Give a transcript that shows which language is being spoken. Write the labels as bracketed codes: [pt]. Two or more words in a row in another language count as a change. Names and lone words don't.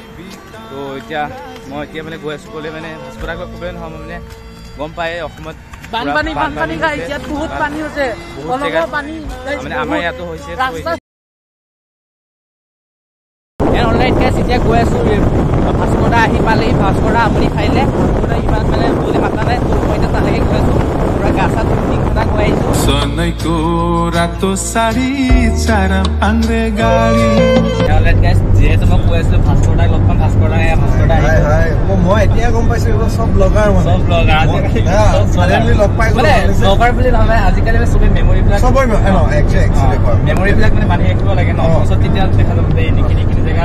[as] তো এতিয়া মই মানে গৈ আছোঁ ক'লে মানে ভাস্কৰ দাক ক'বলৈ নহয়, মই মানে গম পায় অসমত বানপানী ইয়াত বহুত পানী হৈছে, বহুত জেগাত মানে আমাৰ ইয়াতো হৈছে। [en] online case [as] এতিয়া গৈ আছোঁ। ভাস্কৰ দা আহি পালেহি। ভাস্কৰ দা আপুনি খাইলে ইমান মানে বুলি মাতা নাই। তো মই এতিয়া তালৈকে গৈ আছোঁ। পুৰা গা চা ধুই ঘণ্টা গৈ আহিছোঁ। [ne] सोनैको रातो साडी चार पाङ्रे गाडी [en] online case [as] যিহেতু মই কৈ আছিলোঁ ভাস্কৰ দাক লগ পাম। ভাস্কৰ দা মই এতিয়া গম পাইছোঁ এইবোৰ চব ব্লগাৰ মানে চব ব্লগাৰ লগ পাই মানে ব্লগাৰ বুলি নহয়, আজিকালি চবেই মেমৰিবিলাক মেমৰিবিলাক মানে মানুহে ৰাখিব লাগে ন। পিছত তেতিয়া দেখা যাব যে এইখিনি জেগা